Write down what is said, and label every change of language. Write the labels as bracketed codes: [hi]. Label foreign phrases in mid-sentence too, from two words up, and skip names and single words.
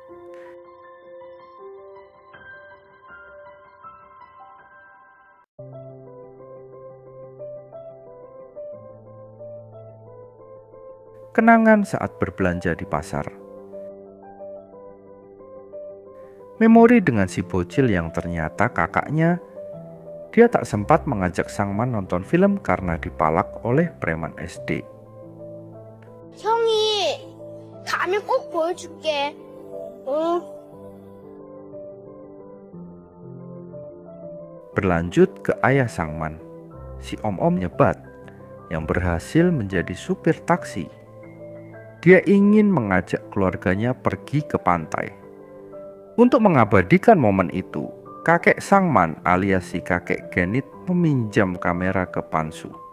[id] Kenangan saat berbelanja di pasar. Memori dengan si bocil yang ternyata kakaknya. Dia tak sempat mengajak Sang Man nonton film karena dipalak oleh preman SD. [ko] 형이 가면 꼭 보여줄게. 응. [id] Berlanjut ke ayah Sang Man, si om-om nyebat yang berhasil menjadi supir taksi. Dia ingin mengajak keluarganya pergi ke pantai. Untuk mengabadikan momen itu, kakek Sang Man alias si kakek Genit meminjam kamera ke Pansu.